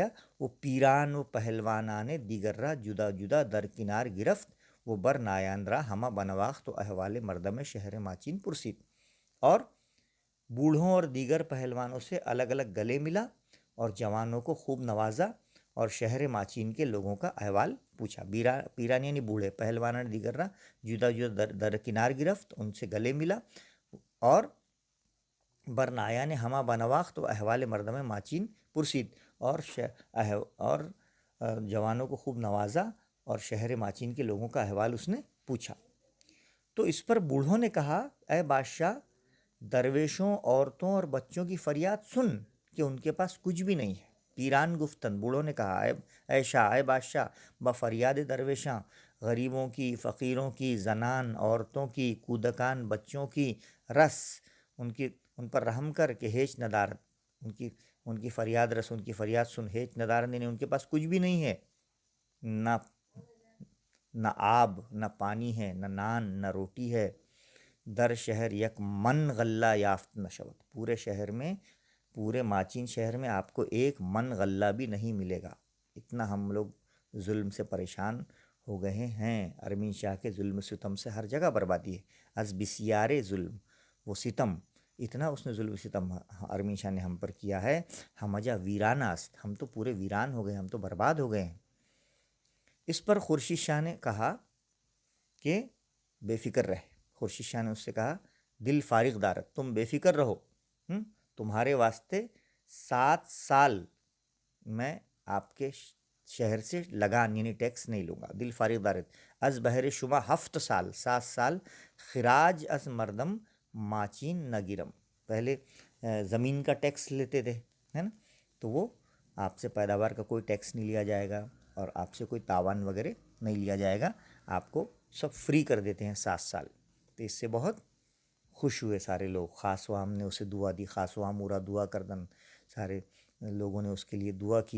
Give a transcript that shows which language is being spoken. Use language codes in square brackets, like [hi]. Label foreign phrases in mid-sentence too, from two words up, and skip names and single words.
[fa] وہ پیران و پہلوانان دیگر را جدا جدا در کنار گرفت، وہ بر نایان را ہمہ بنواخت و احوال مردم شہر ماچین پرسید، [ur] اور بوڑھوں اور دیگر پہلوانوں سے الگ الگ گلے ملا اور جوانوں کو خوب نوازا اور شہر ماچین کے لوگوں کا احوال پوچھا۔ پیران یعنی بوڑھے، [fa] پہلوانان دیگر را جدا جدا در کنار گرفت، [ur] ان سے گلے ملا، اور برنایا نے [fa] ہمہ بنواخت و احوال مردم ماچین پرسید، [ur] اور جوانوں کو خوب نوازا اور شہر ماچین کے لوگوں کا احوال اس نے پوچھا۔ تو اس پر بوڑھوں نے کہا، اے بادشاہ، درویشوں، عورتوں اور بچوں کی فریاد سن کہ ان کے پاس کچھ بھی نہیں ہے۔ [fa] پیران گفتن، [ur] بوڑھوں نے کہا، اے شاہ، اے بادشاہ، [fa] بفریاد درویشاں، [ur] غریبوں کی، فقیروں کی، زنان، عورتوں کی، کودکان بچوں کی، رس ان پر رحم کر کے [fa] ہیچ ندارت، [ur] ان کی فریاد رس، ان کی فریاد سن، [fa] ہیچ ندارت [ur] یعنی ان کے پاس کچھ بھی نہیں ہے، نہ آب، نہ پانی ہے، نہ نان، نہ روٹی ہے۔ [fa] در شہر یک من غلہ یافت نشود، [ur] پورے شہر میں، پورے ماچین شہر میں آپ کو ایک من غلہ بھی نہیں ملے گا۔ اتنا ہم لوگ ظلم سے پریشان ہو گئے ہیں، ارمین شاہ کے ظلم ستم سے ہر جگہ بربادی ہے۔ [fa] از بسیارے ظلم وہ ستم، [ur] اتنا اس نے ظلم ستم ارمین شاہ نے ہم پر کیا ہے، [fa] ہمجا ویران است، [ur] ہم تو پورے ویران ہو گئے، ہم تو برباد ہو گئے ہیں۔ اس پر خورشید شاہ نے کہا کہ بے فکر رہے، خورشید شاہ نے اس سے کہا [fa] دل فارغ دارت، [ur] تم بے فکر رہو، تمہارے واسطے 7 سال میں آپ کے شہر سے لگان یعنی ٹیکس نہیں لوں گا۔ [fa] دل فارغ دارت از بہر شما 7 سال، 7 سال خراج از مردم ماچین نگیرم، [ur] پہلے زمین کا ٹیکس لیتے تھے، ہے نا، تو وہ آپ سے پیداوار کا کوئی ٹیکس نہیں لیا جائے گا اور آپ سے کوئی تاوان وغیرہ نہیں لیا جائے گا، آپ کو سب فری کر دیتے ہیں 7 سال۔ تو اس سے بہت خوش ہوئے سارے لوگ، خاص وام نے اسے دعا دی، [fa] خاص وام اورا دعا کردن، [ur] سارے لوگوں نے اس کے لیے دعا کی۔